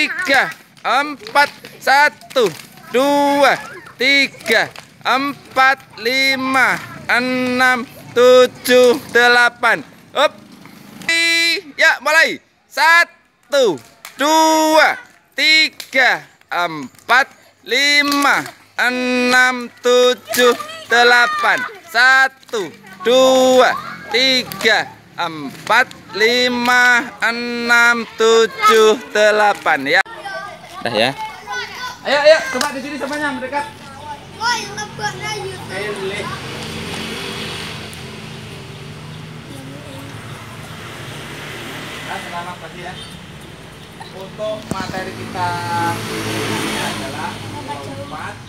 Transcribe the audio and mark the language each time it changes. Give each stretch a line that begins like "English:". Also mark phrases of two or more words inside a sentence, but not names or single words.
Indonesian: tiga, empat, satu, dua, tiga, empat, lima, enam, tujuh, delapan. Up. Ya, mulai. Satu, dua, tiga, empat, lima, enam, tujuh, delapan. Satu, dua, tiga, empat, lima, enam, tujuh, delapan. Ya. Dah ya. Ayo, ayo, coba di sini semuanya mendekat. Selamat pagi ya. Untuk materi kita ini adalah lompat.